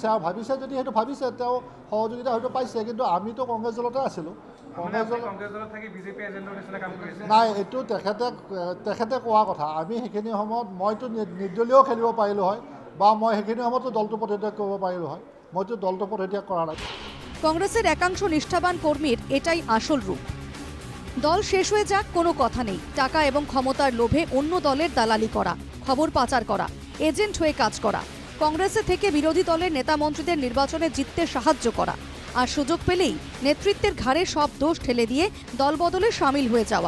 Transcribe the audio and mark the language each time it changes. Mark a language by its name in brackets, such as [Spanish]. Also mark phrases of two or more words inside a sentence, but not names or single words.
[Assamese] আৰু ভাবিছে যদি সেইটো ভাবিছে, তেওঁ সহযোগিতা হয়তো পাইছে। কিন্তু আমিতো কংগ্ৰেছ দলতে আছিলোঁ। নাই, এইটো তেখেতে কোৱা কথা। আমি সেইখিনি সময়ত মইতো নিৰ্দলীয় খেলিব পাৰিলোঁ হয়, বা মই সেইখিনি সময়তো দলটো পদত্যাগ কৰিব পাৰিলোঁ হয়। মইতো দলটো পদত্যাগ কৰা নাই। [Bangla] কংগ্রেসের একাংশ নিষ্ঠাবান কর্মীর এটাই আসল রূপ। দল শেষ হয়ে যাক কোনো কথা নেই, টাকা এবং ক্ষমতার লোভে অন্য দলের দালালি করা, খবর পাচার করা, এজেন্ট হয়ে কাজ করা, কংগ্রেসে থেকে বিরোধী দলের নেতা মন্ত্রীদের নির্বাচনে জিততে সাহায্য করা, আর সুযোগ পেলেই নেতৃত্বের ঘাড়ে সব দোষ ঠেলে দিয়ে দলবদলে সামিল হয়ে যাওয়া।